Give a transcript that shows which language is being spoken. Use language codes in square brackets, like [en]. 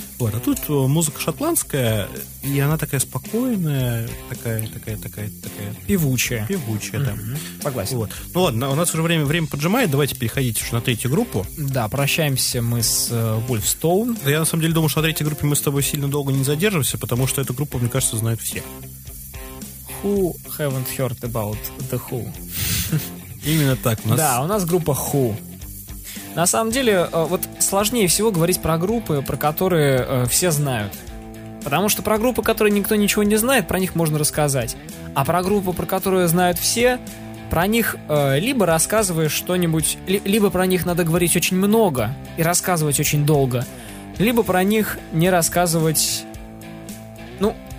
[ru] Вот, а тут музыка шотландская, и она такая спокойная, такая... Певучая, да. Согласен. Вот. Ну ладно, у нас уже время поджимает, давайте переходить уже на третью группу. Да, прощаемся мы с Wolfstone. Да, я на самом деле думаю, что на третьей группе мы с тобой сильно долго не задержимся, потому что эту группу, мне кажется, знают все. [en] Who haven't heard about the Who? [ru] Именно так. У нас... Да, у нас группа Who. На самом деле, вот сложнее всего говорить про группы, про которые все знают. Потому что про группы, которые никто ничего не знает, про них можно рассказать. А про группы, про которые знают все, про них либо рассказываешь что-нибудь, либо про них надо говорить очень много и рассказывать очень долго, либо про них не рассказывать... Ну...